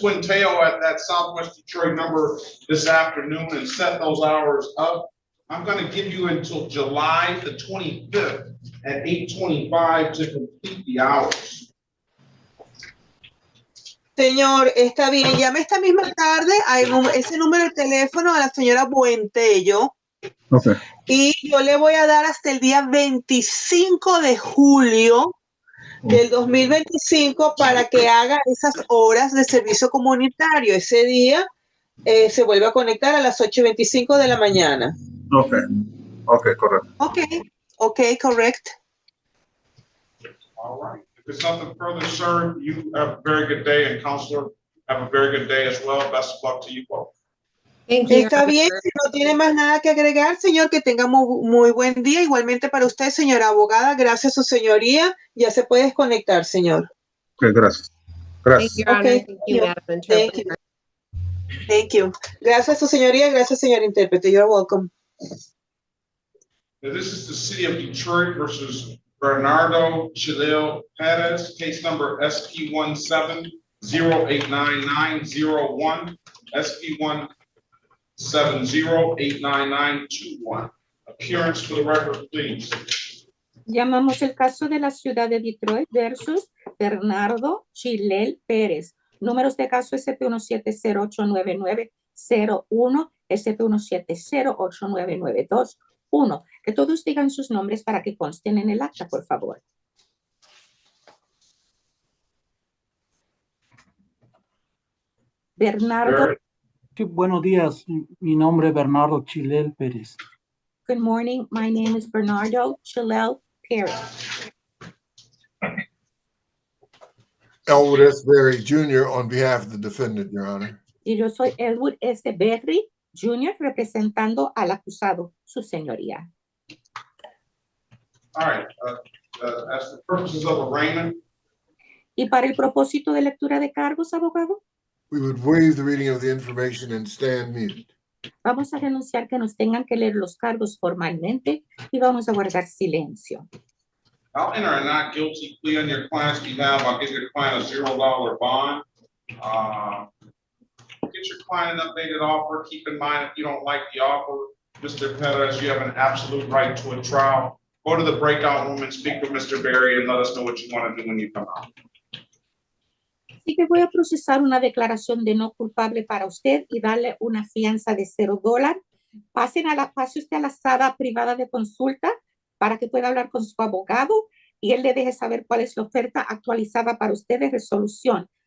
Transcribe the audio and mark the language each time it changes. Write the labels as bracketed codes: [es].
[en] Quinteo at that Southwest Detroit number this afternoon and set those hours up. I'm going to give you until July the 25th at 8:25 to complete the hours. [es] Señor, está bien. Llame esta misma tarde a ese número de teléfono a la señora Buentello [en] Okay. [es] y yo le voy a dar hasta el día 25 de julio del 2025 para que haga esas horas de servicio comunitario. Ese día se vuelve a conectar a las 8:25 de la mañana. [en] Okay. Okay, [es] correcto. [en] Okay, correct. All right. If there's nothing further, sir, you have a very good day, and Counselor, have a very good day as well. Best of luck to you both. Thank you. [es] Está bien, si no tiene más nada que agregar, señor, que tenga muy buen día. Igualmente para usted, señora abogada, gracias a su señoría. Ya se puede desconectar, señor. Okay, gracias. [en] Thank [es] Gracias. [en] you, Your Honor. Okay, Thank you, Madam Thank Interpreter. you. Thank you. [es] Gracias a su señoría, gracias, señor intérprete. [en] You're welcome. Now, this is the City of Detroit versus Bernardo Chilel Perez, case number SP 170899901, SP 170899921. Appearance for the record, please. [es] Llamamos el caso de la ciudad de Detroit versus Bernardo Chilel Pérez. Números de caso SP170899901, SP1708992. Que todos digan sus nombres para que consten en el acta, por favor. Bernardo. Sí, buenos días. Mi nombre es Bernardo Chilel Pérez. Good morning. My name is Bernardo Chilel Pérez. [en] Elwood S. Berry Jr. on behalf of the defendant, Your Honor. [es] Y yo soy Elwood S. Berry Jr. representando al acusado, su señoría. [en] All right. As for purposes of arraignment, [es] Y para el propósito de lectura de cargos, abogado, [en] we would waive the reading of the information and stand muted. [es] vamos a denunciar que nos tengan que leer los cargos formalmente y vamos a guardar silencio. [en] I'll enter a not guilty plea on your client's behalf. I'll give your client a $0 bond. Get your client an updated offer. Keep in mind, if you don't like the offer, Mr. Perez, you have an absolute right to a trial. Go to the breakout room and speak with Mr. Berry and let us know what you want to do when you come out. [es] Así que voy a procesar una declaración de no culpable para usted y darle una fianza de $0. Pase usted a la sala privada de consulta para que pueda hablar con su abogado y él le deje saber cuál es la oferta actualizada para usted de resolución.